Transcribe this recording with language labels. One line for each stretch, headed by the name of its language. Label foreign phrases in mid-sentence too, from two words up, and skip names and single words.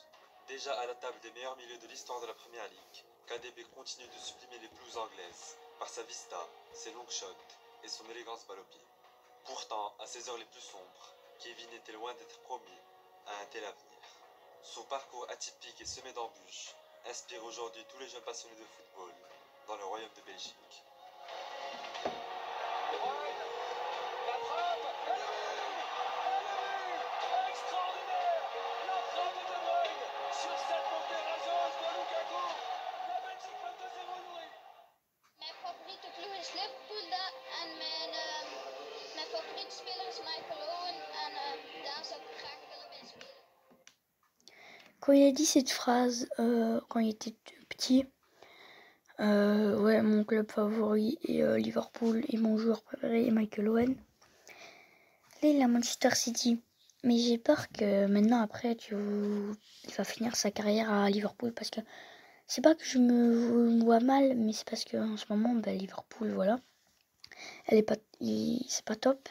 French: Déjà à la table des meilleurs milieux de l'histoire de la Première Ligue, KDB continue de sublimer les blues anglaises par sa vista, ses longs shots et son élégance balle au pied. Pourtant, à ses heures les plus sombres, Kevin était loin d'être promis à un tel avenir. Son parcours atypique et semé d'embûches inspire aujourd'hui tous les jeunes passionnés de football dans le royaume de Belgique.
Dutch: Mijn favoriete ploeg is Liverpool en mijn favoriete speler is Michael Owen en daar zou ik graag willen bij spelen.
French: Quand il a dit cette phrase, quand il était petit, ouais, mon club favori est Liverpool et mon joueur préféré est Michael Owen. Là, il est à Manchester City. Mais j'ai peur que maintenant, après, il va finir sa carrière à Liverpool parce que c'est pas que je me vois mal, mais c'est parce qu'en ce moment, Liverpool, voilà, c'est pas top.